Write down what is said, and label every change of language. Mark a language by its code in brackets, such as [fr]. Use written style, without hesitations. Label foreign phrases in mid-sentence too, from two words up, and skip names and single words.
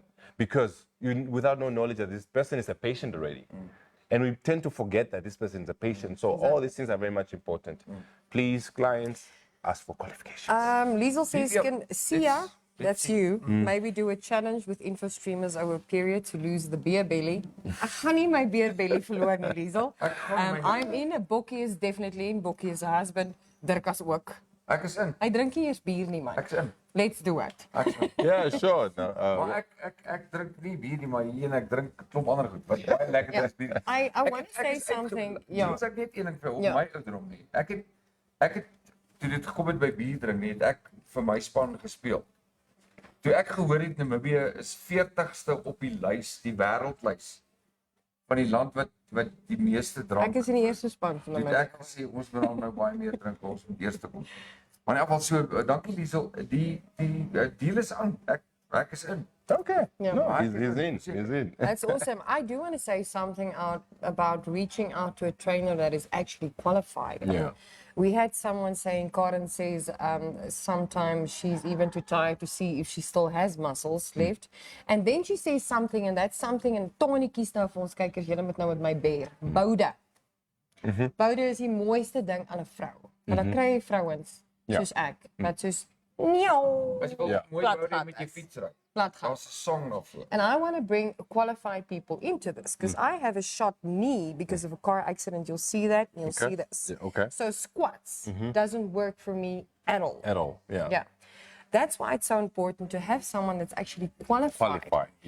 [en] Because without no knowledge that this person is a patient already. And we tend to forget that this person is a patient. So all these things are very much important. Please, clients, ask for qualifications. Liesel says, Yeah, can Sia, that's you, maybe do a challenge with InfoStreamers over a period to lose the beer belly? [af] Ek gaan nie my [en] beer belly [af] verloor nie, Liesel. [en] I'm in. Bokkie is definitely in. Bokkie is a husband. [af] Dirkas ook. Ek is in. Hy drink nie eers bier nie, man. Ek is in. [en] Let's do it. [af] Ek is in. [en] Yeah, sure. No, [af] Maar ek drink nie bier nie, maar hier en ek drink 'n klomp ander goed. Wat baie lekker is bier. [en] I want to say something. [af] Ja. Ons ek net een ding vir op Ja. my ouderdom nie. Ek het toe dit gekom het by bier drink nie, het ek vir my span gespeel. Toe ek gehoor het Namibië is 40ste op die lys, die wêreldlys van die land wat die meeste drank. Ek is in die eerste span van Toe my. het ek gesê ons moet nou baie meer drink, ons moet eers kom. Maar in elk geval so, dankie Liesel, die deal is aan. Ek is in. [en] okay. Yeah. No, he's in. He's in. That's awesome. I do want to say something about reaching out to a trainer that is actually qualified. Yeah. We had someone saying, Karen says, sometimes she's even too tired to see if she still has muscles left. And then she says something, and that's something, [af] en Tony kies nou vir ons kykers, julle moet nou met my bear. Boude. Boude is die mooiste ding aan 'n vrou. Want dan kry jy vrouens, soos ek, wat soos, As jy wil Ja. mooi Plat bou gat met jou is. fiets ry. plat gaan. Daar's 'n song daarvoor. [en] And I want to bring qualified people into this because I have a shot knee because of a car accident. You'll see that and you'll see this. Yeah, okay. So squats doesn't work for me at all. At all, yeah. Yeah. That's why it's so important to have someone that's actually qualified, Yeah.